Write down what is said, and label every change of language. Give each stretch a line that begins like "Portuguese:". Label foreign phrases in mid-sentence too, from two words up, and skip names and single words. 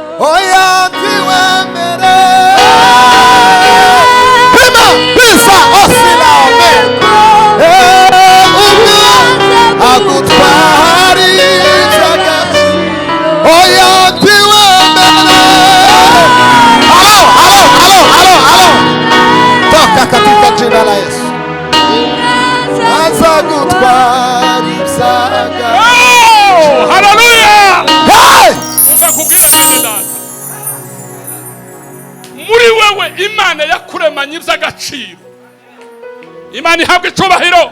Kinyarwanda: oya ntiwemere pisa osila omeko umwanzi agutwara iby'agaciro. Oya ntiwemere.
Swahili: Halo toka katika jina la Yesu.
Kinyarwanda: Aza gutwara iby'agaciro. Haleluya. Hey! Kubwire mwene data, muri wewe Imana yakuremanye iby'agaciro. Imana ihabwe cyubahiro.